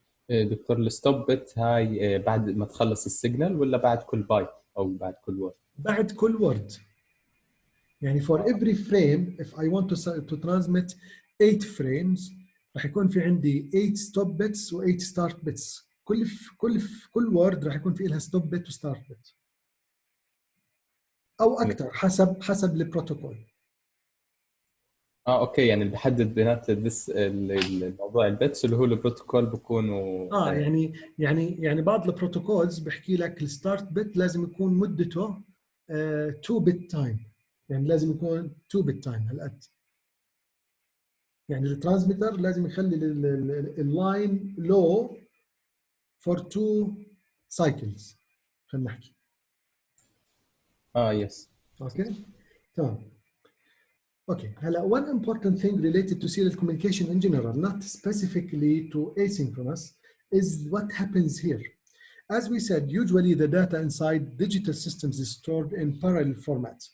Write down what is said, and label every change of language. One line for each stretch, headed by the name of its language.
Arabic: دكتور الستوب بت هاي بعد ما تخلص السيجنال ولا بعد كل بايت او بعد كل وورد؟ بعد كل word.
English: يعني for every frame, if I want to transmit 8 frames,
Arabic: راح يكون في عندي
English: 8 stop bits و 8 start bits.
Arabic: كل word راح يكون في لها stop bit و start bit. او اكثر حسب البروتوكول. اوكي، يعني اللي بحدد بينات الموضوع البيتس اللي هو البروتوكول بيكونوا يعني بعض البروتوكولز بحكي لك الستارت بت لازم يكون مدته 2 بت تايم، يعني لازم يكون 2 بت تايم هالقد. يعني الترانسميتر لازم يخلي اللاين لو فور 2 سايكلز، خلينا نحكي.
English: yes
Arabic: اوكي تمام.
English: Okay, one important thing related to serial communication in general, not specifically to asynchronous, is what happens here. As we said, usually the data inside digital systems is stored in parallel formats.